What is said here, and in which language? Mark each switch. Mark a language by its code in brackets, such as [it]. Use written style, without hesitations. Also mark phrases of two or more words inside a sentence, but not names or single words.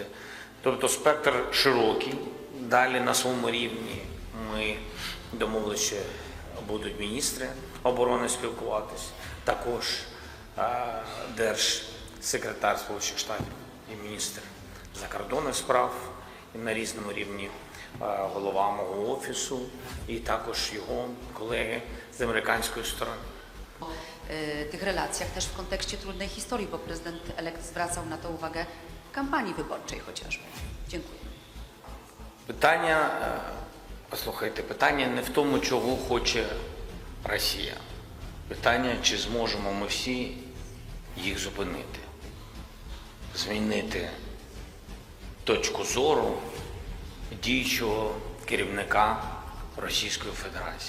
[uk] Тобто спектр широкий. Далі на своєму рівні ми домовилися, що будуть міністри оборони спілкуватись, також держсекретар Сполучених Штатів і міністр закордонних справ і на різному рівні, голова мого офісу і також його колеги [pl] z amerykańskiej strony. Tych relacjach też w kontekście trudnej historii, bo prezydent elekt zwracał na to uwagę w kampanii wyborczej chociażby. Dziękuję. [uk] Послухайте, питання не в тому, чого хоче Росія. Питання, чи зможемо ми всі їх зупинити, змінити точку зору діючого керівника Російської Федерації.